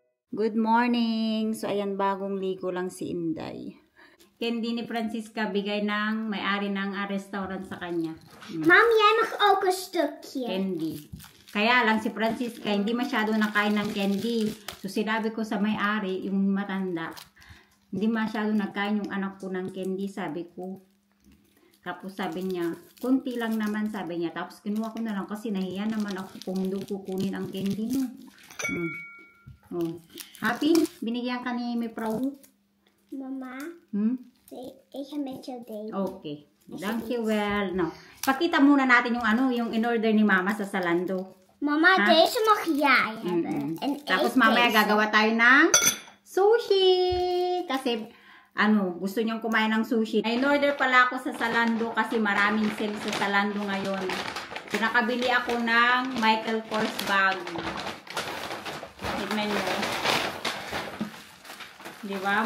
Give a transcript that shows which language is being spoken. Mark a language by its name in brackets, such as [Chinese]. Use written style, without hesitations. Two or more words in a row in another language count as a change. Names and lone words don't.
[English] Good morning! [Filipino] So, ayan, bagong ligo lang si Inday. Candy ni Francisca, bigay ng may-ari ng restaurant sa kanya. [Dutch] Mom, jij mag ook een stukje. [Filipino] Candy. Kaya lang si Francisca, hindi masyado nakain ng candy. So, sinabi ko sa may-ari, yung matanda, hindi masyado nagkain yung anak ko ng candy, sabi ko. Tapos sabi niya, kunti lang naman, sabi niya. Tapos kinuha ko na lang kasi nahiya naman ako kung hindi kukunin ang candy, no? Oh. Happy? Binigyan ka ni Miprau? [Dutch] Mama, ik ga met jou delen. Okay. Dankjewel. [Filipino] No. Pakita muna natin yung yung in-order ni Mama sa Zalando. [Dutch] Mama, deze mag jij hebben. En [Filipino] tapos mamaya gagawa tayo ng sushi. Kasi gusto niyang kumain ng sushi. In-order pala ako sa Zalando kasi maraming sale sa Zalando ngayon. So, nakabili ako ng Michael Kors bag. Tignan nyo. Diba?